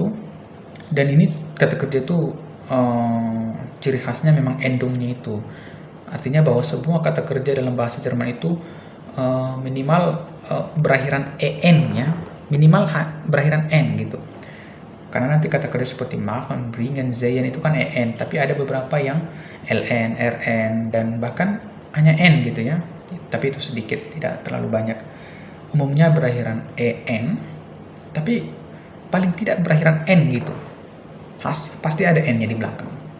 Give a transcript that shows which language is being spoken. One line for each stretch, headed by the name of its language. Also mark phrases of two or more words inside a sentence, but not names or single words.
Indonesian: Dan ini kata kerja itu ciri khasnya memang endungnya itu. Artinya bahwa semua kata kerja dalam bahasa Jerman itu minimal berakhiran en ya. Minimal berakhiran n gitu. Karena nanti kata kerja seperti
German: machen, bringen, sehen
Indonesian: itu kan en. Tapi ada beberapa yang ln, rn, dan bahkan hanya n gitu ya, tapi itu sedikit, tidak terlalu banyak. Umumnya berakhiran en, tapi paling tidak berakhiran n gitu. Pasti ada n-nya di belakang.